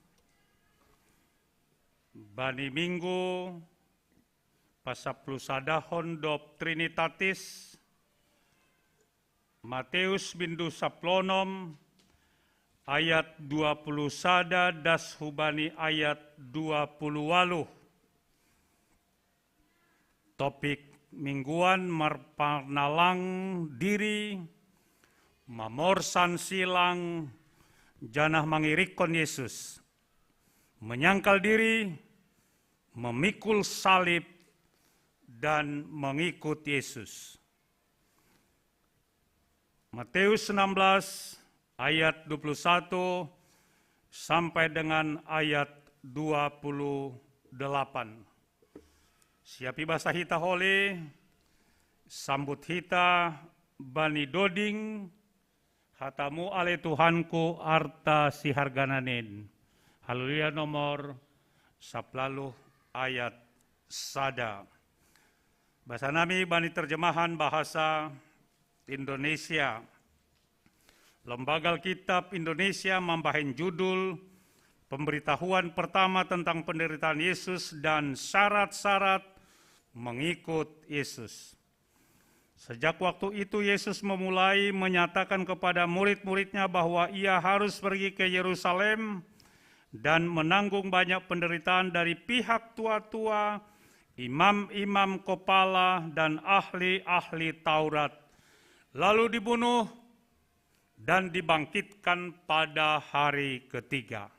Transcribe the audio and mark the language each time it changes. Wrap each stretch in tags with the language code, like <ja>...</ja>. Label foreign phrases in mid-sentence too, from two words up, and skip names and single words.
<bts>bani minggu pasaplusadahon dop Trinitatis Matius bindu saplonom ayat 20 sada das hubani ayat 28. Topik mingguan marpanalang diri, mamorsan silang, janah mangirikon Yesus,</bts> <id>menyangkal diri, memikul salib, dan mengikut Yesus. Matius 16 ayat 21 sampai dengan ayat 28.</id> <bts>Siapi bahasa hita hole, sambut hita bani doding, hatamu ale Tuhanku arta si hargananen. Haleluya nomor 10 ayat sada. Bahasa nami bani</bts> <id>terjemahan bahasa Indonesia. Lembaga Alkitab Indonesia membahin judul pemberitahuan pertama tentang penderitaan Yesus dan syarat-syarat mengikut Yesus. Sejak waktu itu Yesus memulai menyatakan kepada murid-muridnya bahwa ia harus pergi ke Yerusalem dan menanggung banyak penderitaan dari pihak tua-tua, imam-imam kepala, dan ahli-ahli Taurat, lalu dibunuh dan dibangkitkan pada hari ketiga.</id>